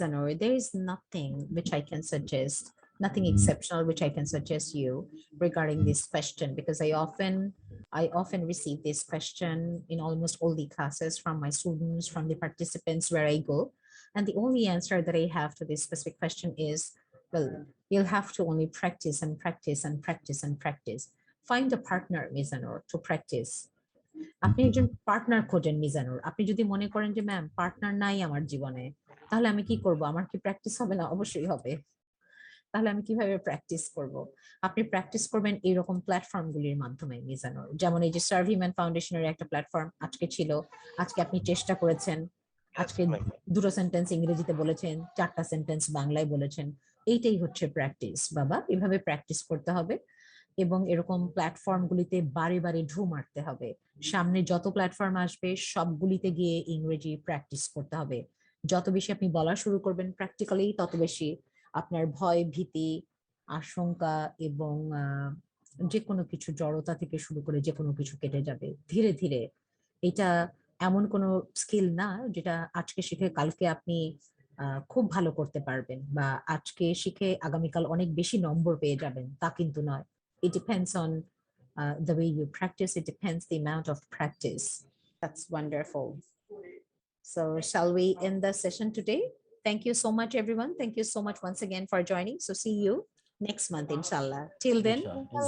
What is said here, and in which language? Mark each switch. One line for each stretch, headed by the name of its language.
English: Anor, there is nothing which I can suggest, nothing exceptional which I can suggest you regarding this question, because I often receive this question in almost all the classes from my students, from the participants where I go. And the only answer that I have to this specific question is, well, you'll have to only practice and practice and practice and practice. Find a partner, Ms. Anor, to practice.
Bangla: আপনি একজন partner খোঁজেন মিজানুর। আপনি যদি মনে করেন যে ma'am partner নাই আমার জীবনে, তাহলে আমি কি করব? আমার কি প্র্যাকটিস হবে না? অবশ্যই হবে। তাহলে আমি কিভাবে প্র্যাকটিস করব? আপনি প্র্যাকটিস করবেন এরকম প্ল্যাটফর্মগুলির মাধ্যমে মিজানুর। যেমন এই যে সার্ভ হিউম্যান ফাউন্ডেশনের একটা প্ল্যাটফর্ম আজকে ছিল, আজকে আপনি চেষ্টা করেছেন, আজকে দুটো সেন্টেন্স ইংরেজিতে বলেছেন, 4টা সেন্টেন্স বাংলায় বলেছেন। এইটাই হচ্ছে প্র্যাকটিস বাবা, এভাবে প্র্যাকটিস করতে হবে। এবং এরকম প্ল্যাটফর্মগুলিতে বারে বারে ঢু মারতে হবে। সামনে যত প্ল্যাটফর্ম আসবে সবগুলিতে গিয়ে ইংরেজি প্র্যাকটিস করতে হবে। যত বেশি আপনি বলা শুরু করবেন প্র্যাকটিক্যালি, তত বেশি আপনার ভয়, ভীতি, আশঙ্কা এবং যে কোনো কিছু জড়তা থেকে শুরু করে যে কোনো কিছু কেটে যাবে ধীরে ধীরে। এটা এমন কোনো স্কিল না যেটা আজকে শিখে কালকে আপনি খুব ভালো করতে পারবেন, বা আজকে শিখে আগামীকাল অনেক বেশি নম্বর পেয়ে যাবেন, তা কিন্তু নয়।
English: It depends on the way you practice. It depends the amount of practice. That's wonderful. So shall we end the session today? Thank you so much, everyone. Thank you so much once again for joining. So see you next month, inshallah. Till then,
Bangla: ইনশাআল্লাহ